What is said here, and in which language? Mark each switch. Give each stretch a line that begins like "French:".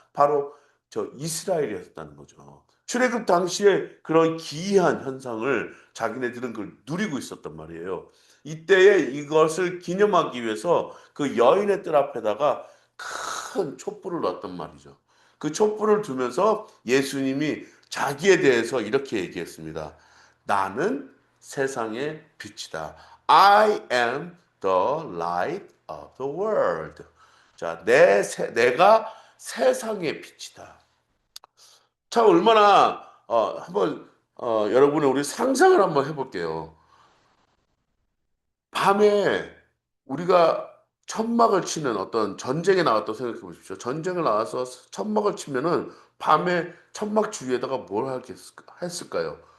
Korean: 바로 저 이스라엘이었다는 거죠. 출애굽 당시에 그런 기이한 현상을 자기네들은 그걸 누리고 있었단 말이에요. 이때에 이것을 기념하기 위해서 그 여인의 뜰 앞에다가 큰 촛불을 놨단 말이죠. 그 촛불을 두면서 예수님이 자기에 대해서 이렇게 얘기했습니다. 나는 세상의 빛이다.
English: I am the light of the world.
Korean: 자, 내가 세상의 빛이다. 참 얼마나 한번 여러분의 우리 상상을 한번 해볼게요. 밤에 우리가 천막을 치는 어떤 전쟁에 나갔다고 생각해 보십시오. 전쟁을 나와서 천막을 치면은 밤에 천막 주위에다가 뭘 했을까요?